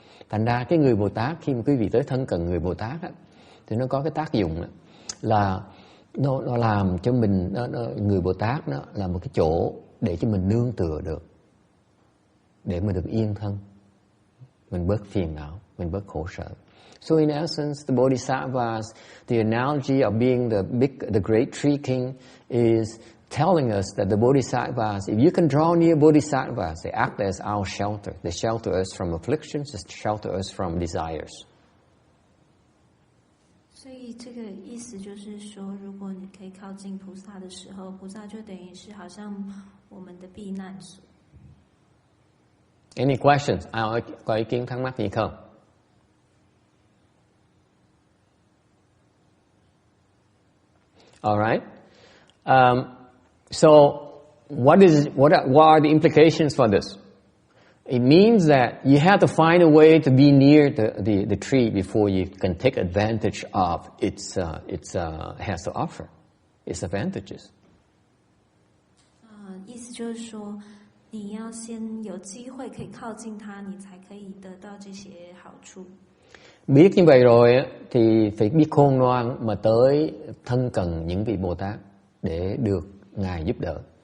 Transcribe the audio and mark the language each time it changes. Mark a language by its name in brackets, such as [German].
[Vietnamese] Thành ra cái người Bồ Tát, khi mà quý vị tới thân cận người Bồ Tát á, thì nó có cái tác dụng đó, là nó làm cho mình, người Bồ Tát nó là một cái chỗ để cho mình nương tựa được, để mình được yên thân, mình bớt phiền não, mình bớt khổ sở. [English] So in essence, the Bodhisattvas, the analogy of being the great tree king is telling us that the Bodhisattvas, if you can draw near Bodhisattvas, they act as our shelter. They shelter us from afflictions, they shelter us from desires. [Chinese] 所以这个意思就是说，如果你可以靠近菩萨的时候，菩萨就等于是好像我们的避难所。 [English] Any questions? [Vietnamese] Có ý kiến thắc mắc gì không? [English] All right. So, what are the implications for this? It means that you have to find a way to be near the tree before you can take advantage of its has to offer, its advantages. [Chinese] 意思就是说，你要先有机会可以靠近它，你才可以得到这些好处。 [Vietnamese] Biết như vậy rồi thì phải biết khôn ngoan mà tới thân cận những vị Bồ Tát để được Ngài giúp đỡ.